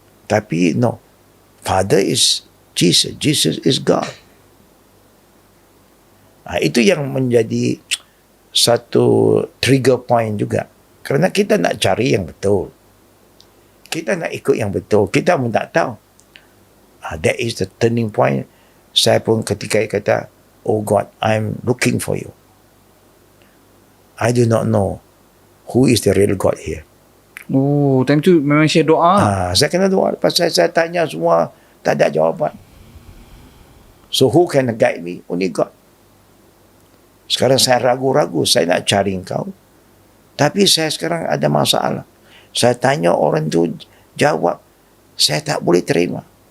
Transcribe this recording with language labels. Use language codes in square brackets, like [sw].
[en] Tapi no, Father is Jesus, Jesus is God. [ms] Itu yang menjadi satu trigger point juga. Kerana kita nak cari yang betul. Kita nak ikut yang betul. Kita pun tak tahu. [en] That is the turning point. [ms] Saya pun ketika kata, [en] oh God, I'm looking for you. I do not know who is the real God here. [ms] Time tu memang Syekh doa. Saya kena doa. Pasal saya tanya semua, tak ada jawapan. [en] So who can guide me? Only God. [ms] Sekarang saya ragu-ragu, saya nak cari engkau. Tapi saya sekarang ada masalah. Saya tanya orang tu jawab, saya tak boleh terima.